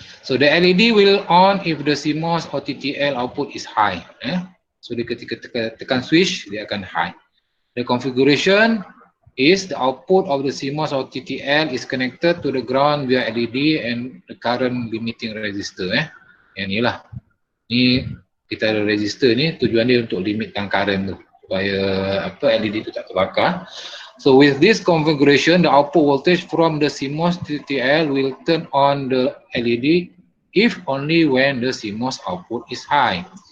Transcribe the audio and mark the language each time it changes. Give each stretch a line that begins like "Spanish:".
English: So the LED will on if the CMOS or TTL output is high. So
Malay: dia ketika tekan switch, dia akan high.
English: The configuration is the output of the CMOS or TTL is connected to the ground via LED and the current limiting resistor.
Malay: Yang ni lah. Ni kita ada resistor ni, tujuan dia untuk limitkan current tu. Supaya LED tu tak terbakar.
English: So with this configuration, the output voltage from the CMOS TTL will turn on the LED if only when the CMOS output is high.